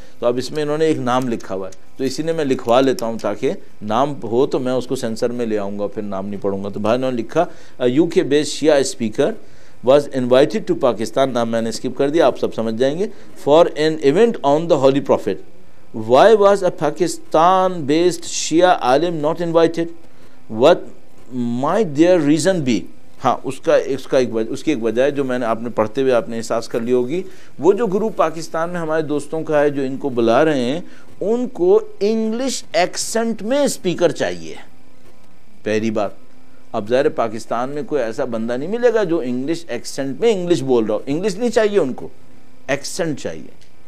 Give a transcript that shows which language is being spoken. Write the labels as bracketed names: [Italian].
[Urdu] تو اب اس میں انہوں نے ایک نام لکھا ہوا ہے, تو اسی نے میں لکھوا لیتا ہوں تاکہ نام ہو تو میں اس کو سینسر میں لے آؤں گا, پھر نام نہیں پڑھوں گا. تو بھائی انہوں نے لکھا [English] UK based Shia speaker was invited to Pakistan, [Urdu] نام میں نے اسکپ کر دیا, آپ سب سمجھ جائیں گے, [English] for an event on the Holy Prophet. Why was a Pakistan based Shia alim not invited? What might their reason be? [Urdu] ہاں اس کی ایک وجہ ہے جو میں نے آپ نے پڑھتے ہوئے آپ نے احساس کر لی ہوگی. وہ جو گروپ پاکستان میں ہمارے دوستوں کا ہے جو ان کو بلا رہے ہیں, ان کو انگلش ایکسنٹ میں اسپیکر چاہیے, پہلی بات. اب ظاہر پاکستان میں کوئی ایسا بندہ نہیں ملے گا جو انگلش ایکسنٹ میں انگلش بول رہا ہو, انگلش نہیں چاہیے ان کو, ایکسنٹ چاہیے.